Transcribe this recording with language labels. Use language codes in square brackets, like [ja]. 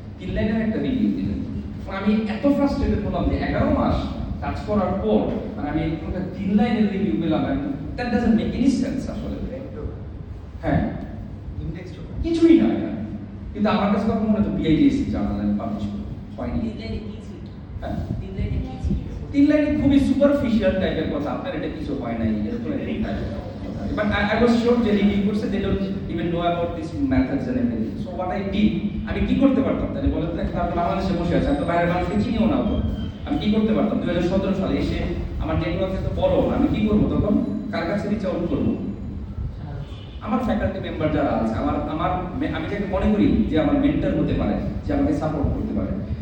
[bn] 3 লাইনের একটা রিভিউ দিলেন। আমি এত ফ্রাস্ট্রেটেড হলাম যে 11 মাস কাজ করার পর মানে আমি একটা 3 লাইনের রিভিউ পেলাম, [en] that doesn't make any sense [bn] আসলে। হ্যাঁ, [en] index [bn] কিছুই না এটা, কিন্তু আমার কাছে তখন মনে হতো বিআইডিএস জার্নাল পাবলিশ হয়নি। হ্যাঁ, 3 লাইনে খুবই সুপারফিশিয়াল টাইপের কথা, আপনার এটা কিছু হয় নাই এরকম একটা। [en] But I was sure [bn] যে রিভিউ করছে, [en] they don't even know about these methods and everything. So what I did, [bn] আমি কি করতে পারতাম তাহলে বলেন তো? একটা আপনি বাংলাদেশে বসে আছেন, তো বাইরের মানুষকে চিনিও না তো, আমি কি করতে পারতাম? 2017 সালে এসে আমার নেটওয়ার্ক এত বড়, আমি কি করবো তখন? কার কাছে রিচ আউট করবো? আমার ফ্যাকাল্টি মেম্বার যারা আছে, আমি যাকে মনে করি যে আমার মেন্টর হতে পারে, যে আমাকে সাপোর্ট করতে পারে।